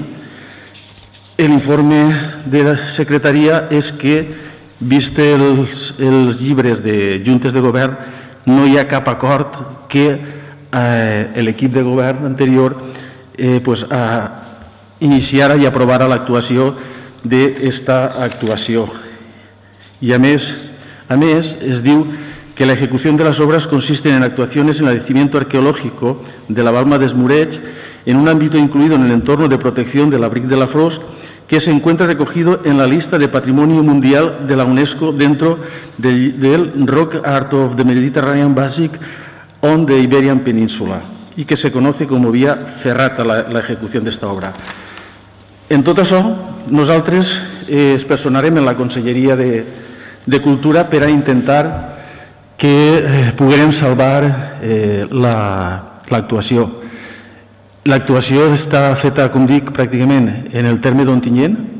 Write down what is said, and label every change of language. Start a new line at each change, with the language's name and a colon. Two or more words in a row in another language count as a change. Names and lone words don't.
Catalan: L'informe de la secretaria és que, vist els llibres de Juntes de Govern, no hi ha cap acord que l'equip de govern anterior iniciara i aprovara l'actuació d'esta actuació.
Spanish: Y
Catalan: a més, es diu que
Spanish: la ejecución de las obras consiste en actuaciones en el yacimiento arqueológico de la Balma d'Esmureig, en un ámbito incluido en el entorno de protección del Abric de la Fros, que se encuentra recogido en la lista de Patrimonio Mundial de la UNESCO dentro del Rock Art of the Mediterranean Basic on the Iberian Peninsula, y que se conoce como vía ferrata la ejecución d'esta obra.
Catalan: En tot això, nosaltres es personarem en la Conselleria de Cultura per a intentar que puguem salvar l'actuació. L'actuació està feta, com dic, pràcticament en el terme d'Ontinyent.